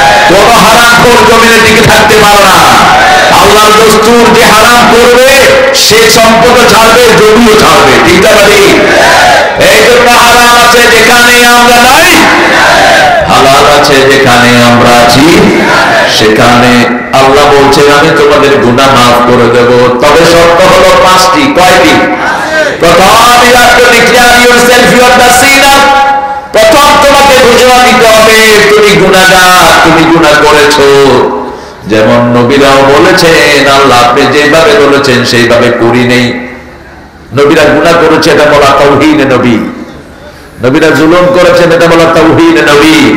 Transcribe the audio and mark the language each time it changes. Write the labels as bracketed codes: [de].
[bn] কোন হারামখোর জমিনে টিকে থাকতে পারে না। আল্লাহর দস্তুর, যে হারাম করবে সে সম্পদ ছাড়বে, জমিও ছাড়বে, ঠিক আছে? এই জন্য হারাম আছে যেখানে আমরা নাই, হালাল আছে যেখানে আমরা আছি, সেখানে আল্লাহ বলছেন আমি তোমাদের গুনাহ মাফ করে দেব। তবে শর্ত হলো 5টি। কয়টি? [en] প্রথম you have to declare yourself you are the sinner। [bn] প্রথম তোমাকে ঘোষণা দিতে হবে তুমি গুনাহগার, তুমি গুনাহ করেছো। যেমন নবীরাও বলেছেন আল্লাহ আপনি যেভাবে বলেছেন সেইভাবে করি নেই। নবীরা গুনাহ করেছে, এটা বলা তাওহীদ নবী। নবীরা জুলুম করেছেন, এটা বলা তাওহীদ নবী।